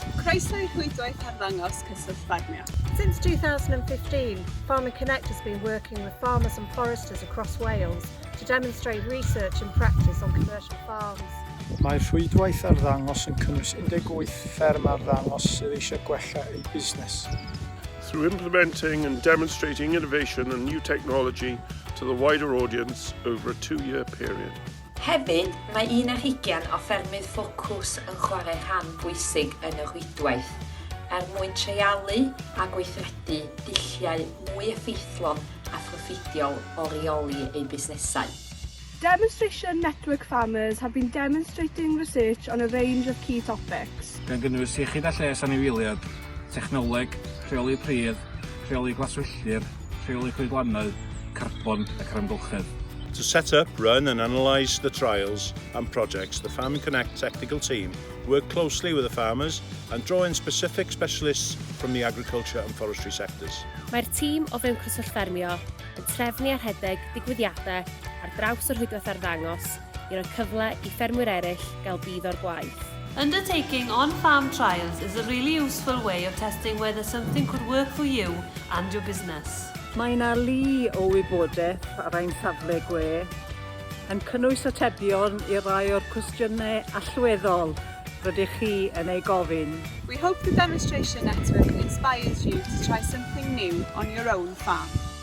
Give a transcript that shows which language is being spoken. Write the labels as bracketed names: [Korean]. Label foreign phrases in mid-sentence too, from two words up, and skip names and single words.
[Welsh] Croeso i'r rhwydwaith arddangos cyswllt ffarmio. [English] Since 2015, Farming Connect has been working with farmers and foresters across Wales to demonstrate research and practice on commercial farms. [Welsh] Mae'r rhwydwaith arddangos yn cynnwys 18 fferm arddangos sydd eisiau gwella eu busnes. [English] Through implementing and demonstrating innovation and new technology to the wider audience over a 2-year period. [Welsh] Hefyd, mae 20 o ffermydd ffocws yn chwarae rhan bwysig yn y rhwydwaith mwyn treialu a gweithredu dulliau mwy effeithlon a phroffidiol o reoli eu busnesau. [English] Demonstration Network Farmers have been demonstrating research on a range of key topics. [Welsh] Gan gynnwys iechyd a lles anifeiliaid, technoleg, rheoli pridd, rheoli glaswelltir, rheoli coedlanau, carbon ac amgylchedd. [English] To set up, run and analyse the trials and projects, the Farming Connect technical team work closely with the farmers and draw in specific specialists from the agriculture and forestry sectors. [Welsh] Mae'r tîm o fewn cyswllt ffermio yn trefnu ar rhedeg digwyddiadau ar draws yr rhwydwaith arddangos i roi cyfle i ffermwyr eraill gael bydd o'r gwaith. [English] Undertaking on-farm trials is a really useful way of testing whether something could work for you and your business. [Welsh] Mae yna lu o wybodaeth ar ein safle gwe yn cynnwys atebion i rai o'r cwestiynau allweddol rydych chi yn ei gofyn. [English] We hope the demonstration network inspires you to try something new on your own farm.